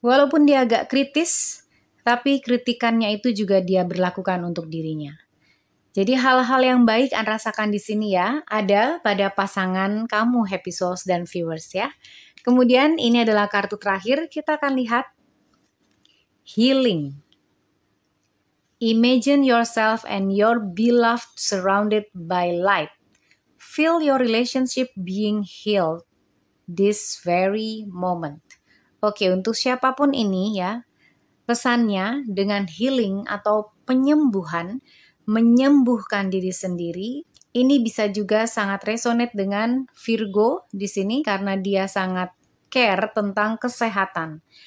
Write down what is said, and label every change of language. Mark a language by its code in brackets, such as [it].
[id] Walaupun dia agak kritis, tapi kritikannya itu juga dia berlakukan untuk dirinya. Jadi hal-hal yang baik An rasakan di sini ya, ada pada pasangan kamu Happy Souls dan viewers ya. Kemudian ini adalah kartu terakhir, kita akan lihat healing. [en] Imagine yourself and your beloved surrounded by light. Feel your relationship being healed this very moment. [id] Oke, untuk siapapun ini ya, pesannya dengan healing atau penyembuhan, menyembuhkan diri sendiri, ini bisa juga sangat resonate dengan Virgo di sini karena dia sangat care tentang kesehatan.